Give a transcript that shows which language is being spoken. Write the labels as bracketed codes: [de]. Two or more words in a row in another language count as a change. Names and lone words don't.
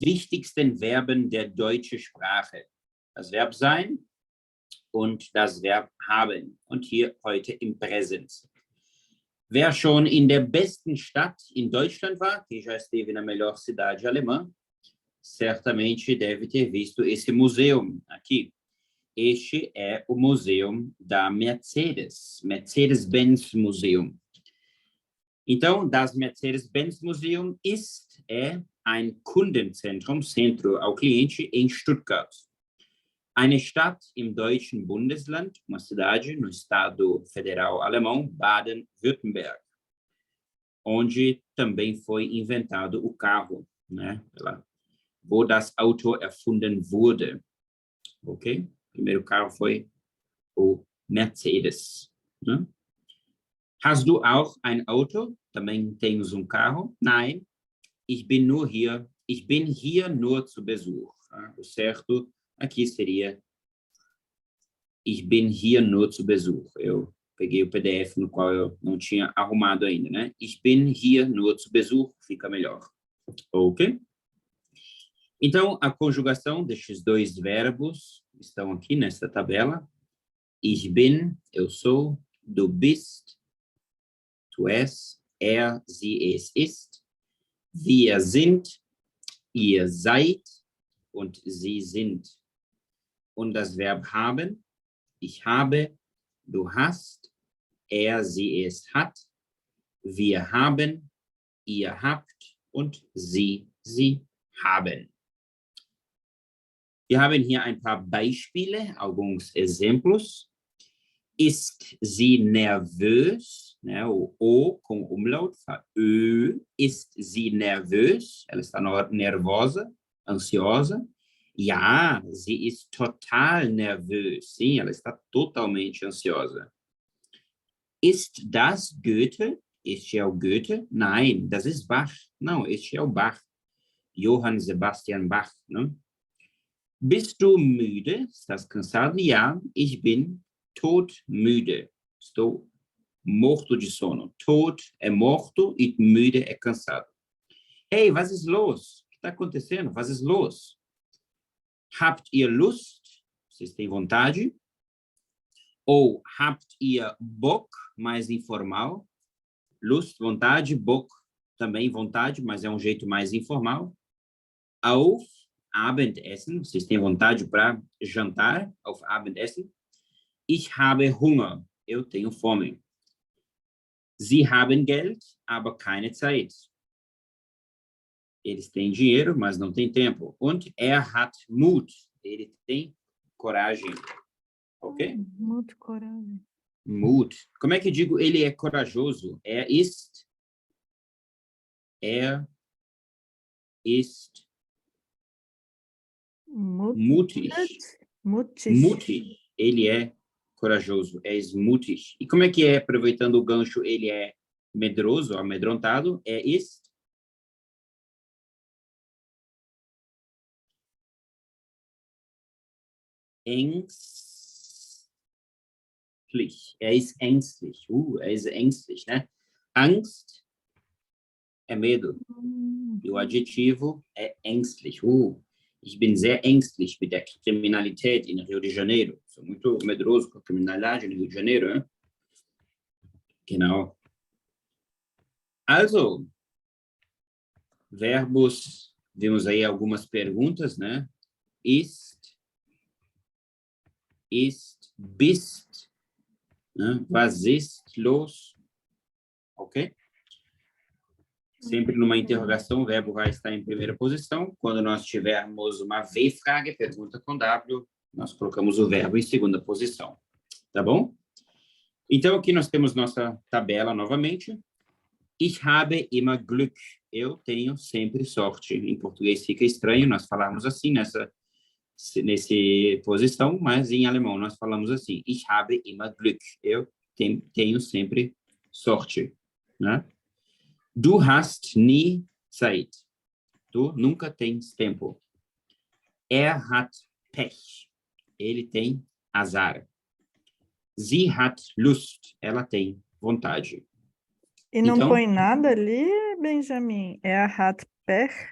[de] wichtigsten Verben der deutschen Sprache. Das Verb sein und das Verb haben. Und hier heute im Präsens. Wer schon in der besten Stadt in Deutschland war, [pt] que já esteve na melhor cidade alemã, certamente deve ter visto esse museu aqui. Este é o museu da Mercedes, Mercedes-Benz Museum. [de] Então, das Mercedes-Benz Museum é ein Kundenzentrum, [pt] Centro ao Cliente, em Stuttgart. [de] Eine Stadt im deutschen Bundesland, [pt] uma cidade no estado federal alemão, Baden-Württemberg, onde também foi inventado o carro, né? [de] Wo das Auto erfunden wurde. [pt] Ok? O primeiro carro foi o Mercedes. Né? [de] Hast du auch ein Auto? [pt] Também tens um carro? [de] Nein, ich bin hier nur zu Besuch. [pt] O certo aqui seria [de] ich bin hier nur zu Besuch. [pt] Eu peguei o PDF no qual eu não tinha arrumado ainda, né? [de] Ich bin hier nur zu Besuch [pt] fica melhor. [de] Ok? [pt] Então, a conjugação destes dois verbos estão aqui nesta tabela. [de] Ich bin, [pt] eu sou, [de] du bist, [pt] tu és, [de] sie, es ist, wir sind, ihr seid und sie sind. Und das Verb haben, ich habe, du hast, sie, es hat, wir haben, ihr habt und sie haben. Wir haben hier ein paar Beispiele, [pt] alguns exemplos. [de] Ist sie nervös? [pt] Né, o O com umlaut, Ö. [de] Ist sie nervös? [pt] Ela está nervosa, ansiosa. [de] Ja, sie ist total nervös. [pt] Sim, ela está totalmente ansiosa. [de] Ist das Goethe? [pt] Este é o Goethe? [de] Nein, das ist Bach. [pt] Não, este é o Bach. Johann Sebastian Bach. Né? [de] Bist du müde? [pt] Estás cansado? [de] Ja, ich bin todmüde. [pt] Estou morto de sono. Tot é morto e müde é cansado. [de] Hey, was ist los? [pt] O que está acontecendo? [de] Was ist los? Habt ihr Lust? [pt] Vocês têm vontade? [de] Ou habt ihr Bock? [pt] Mais informal. Lust, vontade. Bock, também vontade, mas é um jeito mais informal. [de] Auf Abendessen. [pt] Vocês têm vontade para jantar? [de] Auf Abendessen. Ich habe Hunger. [pt] Eu tenho fome. [de] Sie haben Geld, aber keine Zeit. [pt] Eles têm dinheiro, mas não têm tempo. [de] Und hat Mut. [pt] Ele tem coragem. Ok? Mut, coragem. Mut. Como é que eu digo ele é corajoso? [de] Ist. Ist. Mutig. Mutig. [pt] Ele é corajoso. Mutig. E como é que é, aproveitando o gancho, ele é medroso, amedrontado? [de] Ist. Ängstlich. Ist ängstlich. Ist ängstlich, [pt] né? Angst é medo. E o adjetivo é ängstlich. [de] Ich bin sehr ängstlich mit der Kriminalität in Rio de Janeiro. [pt] Sou muito medroso com a criminalidade no Rio de Janeiro, né? Genau. Also, verbos, vimos aí algumas perguntas, né? [de] Ist, bist, né? Was ist los? [pt] Ok? Sempre numa interrogação, o verbo vai estar em primeira posição. Quando nós tivermos uma W-Frage, pergunta com W, nós colocamos o verbo em segunda posição. Tá bom? Então, aqui nós temos nossa tabela novamente. [de] Ich habe immer Glück. [pt] Eu tenho sempre sorte. Em português fica estranho nós falarmos assim, nessa posição, mas em alemão nós falamos assim. [de] Ich habe immer Glück. [pt] Eu tenho sempre sorte. Né? [de] Du hast nie Zeit. [pt] Tu nunca tens tempo. [de] Hat Pech. [pt] Ele tem azar. [de] Sie hat Lust. [pt] Ela tem vontade. E não põe nada ali, Benjamin?